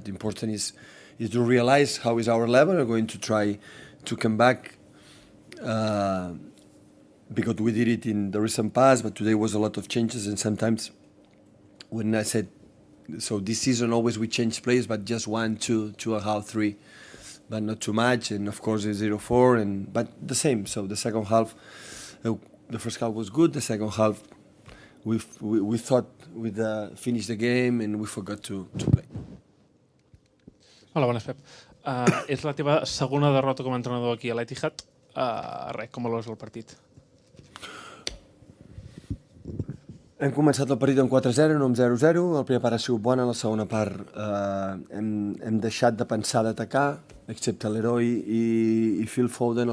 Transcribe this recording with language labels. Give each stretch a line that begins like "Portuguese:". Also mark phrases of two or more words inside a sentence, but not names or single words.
English: The important is to realize how is our level. We're going to try to come back because we did it in the recent past, but today was a lot of changes, and sometimes when I said, so this season always we change players, but just 1, 2, 2.5, 3, but not too much, and of course it's 0-4, but the same. So the second half, the first half was good. The second half, we thought we'd finish the game, and we forgot to play.
Catalan: Hola, bones, Pep. És la teva segona derrota com a entrenador aquí a l'Etihad. Com veus el partit? Hem començat el partit amb 4-0, no amb 0-0. La primera part ha sigut bona, la segona part hem deixat de pensar d'atacar, excepte l'Heroi i Phil Foden.